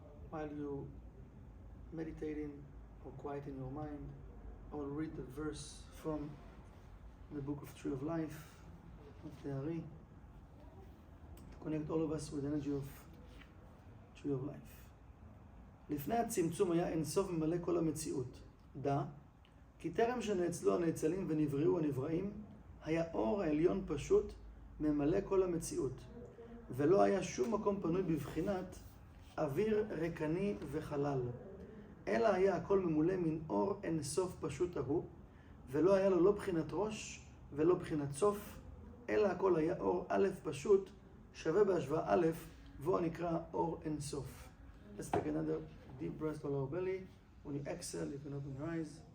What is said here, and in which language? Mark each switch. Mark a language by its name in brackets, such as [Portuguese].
[English] While you meditating or quieting your mind, I will read the verse from the book of Tree of Life of the Ari to connect all of us with the energy of Tree of Life. [Hebrew] לפני הצמצום היה אינסוף ממלא כל המציאות. דע, כי טרם שנאצלו הנאצלים ונבראו הנבראים, היה אור העליון פשוט ממלא כל המציאות, ולא היה שום מקום פנוי בבחינת אוויר ריקני וחלל. אלא היה הכל ממולא מן אור אין סוף פשוט ההוא, ולא היה לו לא בחינת ראש ולא בחינת סוף, אלא הכל היה אור א' פשוט, שווה בהשוואה א', והוא נקרא אור אין סוף. [English] Let's take another deep breath to our belly. When you exhale, you can open your eyes.